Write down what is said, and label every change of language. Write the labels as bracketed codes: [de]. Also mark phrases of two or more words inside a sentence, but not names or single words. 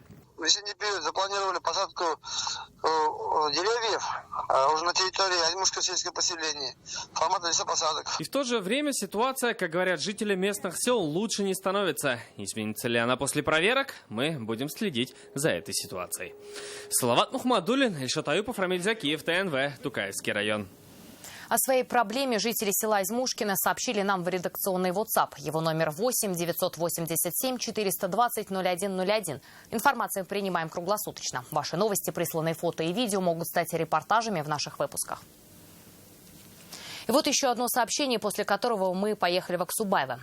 [ru] В весенний период запланировали посадку деревьев уже на территории Альмушского сельского поселения. Формат лесопосадок. И в то же время ситуация, как говорят жители местных сел, лучше не становится. Изменится ли она после проверок? Мы будем следить за этой ситуацией. Салават Мухмадуллин, Ильшат Аюпов, Рамиль Закиев, ТНВ, Тукаевский район. О своей проблеме жители села Измушкино сообщили нам в редакционный WhatsApp. Его номер 8 987 420 0101. Информацию принимаем круглосуточно. Ваши новости, присланные фото и видео могут стать репортажами в наших выпусках. И вот еще одно сообщение, после которого мы поехали в Аксубаево.